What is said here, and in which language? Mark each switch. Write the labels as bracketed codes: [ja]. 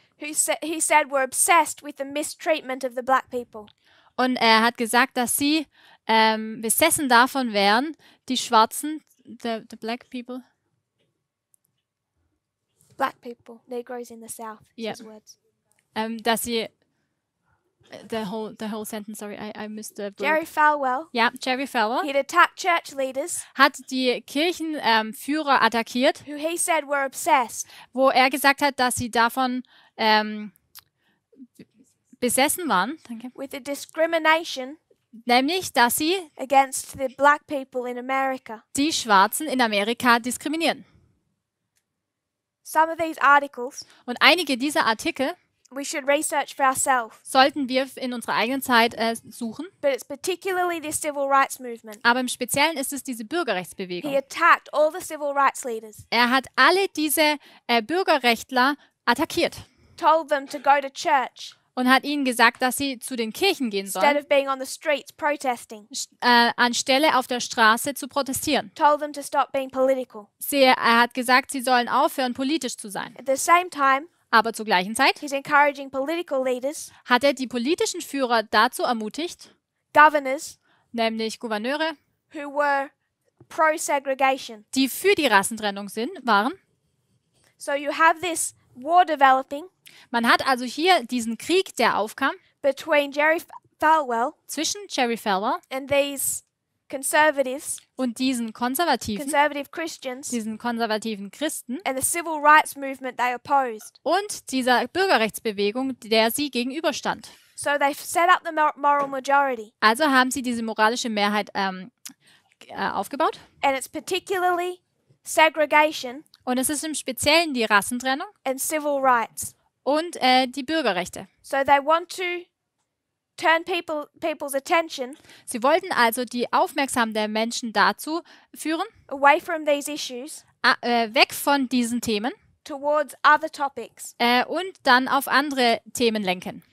[en] who he said were obsessed with the mistreatment of the black people. [de] und er hat gesagt, dass sie besessen davon wären, die Schwarzen, [en] the black people, Black people, Negroes in the South, Yeah. his words. [de] dass sie [en] the whole sentence, sorry, I missed the word. Jerry Falwell, [de] Ja, Jerry Falwell [en] he'd attacked church leaders [de] hat die Kirchenführer attackiert, [en] who he said were obsessed [de] wo er gesagt hat, dass sie davon besessen waren, danke, [en] with the discrimination [de] nämlich, dass sie [en] against the black people in America. [de] die Schwarzen in Amerika diskriminieren. [en] Some of these articles [de] Und einige dieser Artikel [en] we should research for ourselves, [de] sollten wir in unserer eigenen Zeit suchen, [en] but it's particularly the civil rights movement. [de] aber im Speziellen ist es diese [en] He [de] Bürgerrechtsbewegung. [en] attacked all the civil rights leaders, [de] Er hat alle diese Bürgerrechtler attackiert [en] told them to go to church [de] und hat ihnen gesagt, dass sie zu den Kirchen gehen [en] instead [de] sollen, [en] of being on the streets protesting, [de] anstelle auf der Straße zu protestieren. [en] told them to stop being political. [de] Er hat gesagt, sie sollen aufhören, politisch zu sein. [en] At the same time, [de] Aber zur gleichen Zeit [en] he's encouraging political leaders, [de] hat er die politischen Führer dazu ermutigt, [en] governors, [de] nämlich Gouverneure, [en] who were pro-segregation. [de] die für die Rassentrennung waren. [en] So you have this war developing [de] Man hat also hier diesen Krieg, der aufkam, [en] between Jerry Falwell [de] zwischen Jerry Falwell [en] and these conservatives, [de] und diesen [en] conservative Christians, [de] diesen konservativen Christen [en] and the civil rights movement they opposed. [de] und dieser Bürgerrechtsbewegung, der sie gegenüberstand. [en] So they've set up the moral majority, [de] Also haben sie diese moralische Mehrheit aufgebaut. [en] and it's particularly segregation [de] Und es ist im Speziellen die Rassentrennung [en] and civil rights. [de] und die Bürgerrechte. [en] So they want to turn people's attention [de] Sie wollten also die Aufmerksamkeit der Menschen dazu führen, [en] away from these issues [de] weg von diesen Themen [en] towards other topics, [de] und dann auf andere Themen lenken.